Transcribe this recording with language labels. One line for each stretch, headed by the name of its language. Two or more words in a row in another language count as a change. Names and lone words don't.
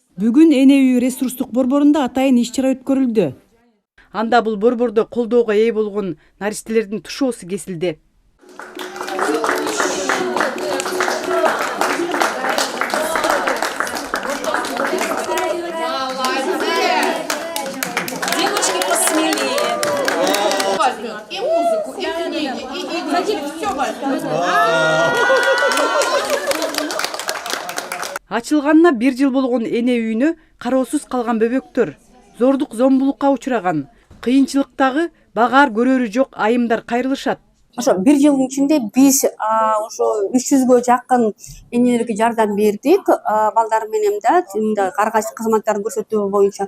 Kyrgyz: Бүгүн эне үй ресурстук борборунда атайын иш-чара өткөрүлдү. Анда бул борбордо колдоого ээ болгон наристелердин тушоосу кесилди.
Russian: Девочки посмелее. И музыку, и книги, и все возьмет.
Kyrgyz: Ачылганына 1 жыл болгон эне үйүнө кароосуз калган бөбөктөр, зордук зомбулукка учураган, кыйынчылыктагы багаар көрөрү жок айымдар кайрылышат. Ошо 1 жылдын ичинде биз ошо 300гө жакын энелерге жардам бердик, балдар менен да ар кайсы кызматтарды көрсөтүү боюнча.